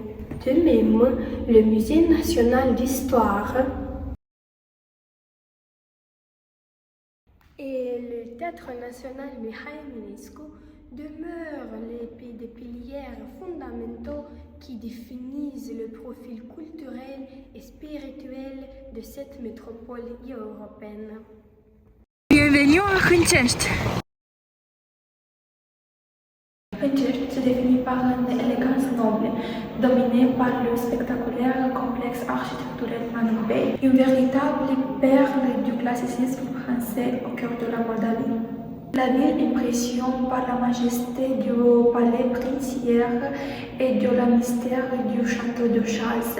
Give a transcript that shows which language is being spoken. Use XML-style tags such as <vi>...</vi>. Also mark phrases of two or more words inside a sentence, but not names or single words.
<fr>De même, le Musée national d'histoire et le Théâtre national Mihai Eminescu demeurent des piliers fondamentaux qui définissent le profil culturel et spirituel de cette métropole européenne. Bienvenue à Hâncești! Hâncești se définit par une élégance noble, dominée par le spectaculaire complexe architectural Manubei, une véritable perle du classicisme français au cœur de la Moldavie. La ville impressionne par la majesté du palais princière et de la mystère du château de chasse.</fr>